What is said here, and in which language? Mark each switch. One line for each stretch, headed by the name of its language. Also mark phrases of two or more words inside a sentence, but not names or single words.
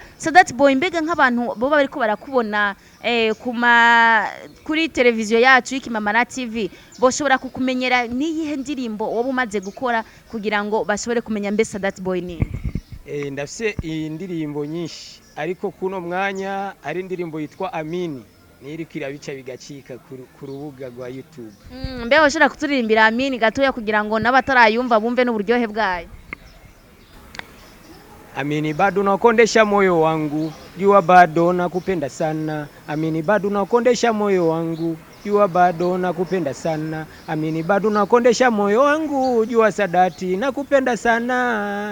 Rundi: Sadat Boy mbega nk'abantu bo bariko barakubona kuri televiziyo yacu y'Ikimamara TV boshobora kukumenyera niyihe ndirimbo wowe umaze gukora kugira ngo bashobore kumenya mbe Sadat Boy ni? Ndafise indirimbo nyinshi ariko kuno mwanya ari indirimbo yitwa Amini niri kirabica bigacika ku rubuga rwa YouTube. Mbe washobora kuturirimbira Amini gatoya kugira ngo n'abatarayumva bumve n'uburyohe bwayo.
Swahili: Amini bado nakondesha moyo wangu, jua bado nakupenda sana. Amini bado nakondesha moyo wangu, jua bado nakupenda sana. Amini bado nakondesha moyo wangu, jua Sadati nakupenda sana.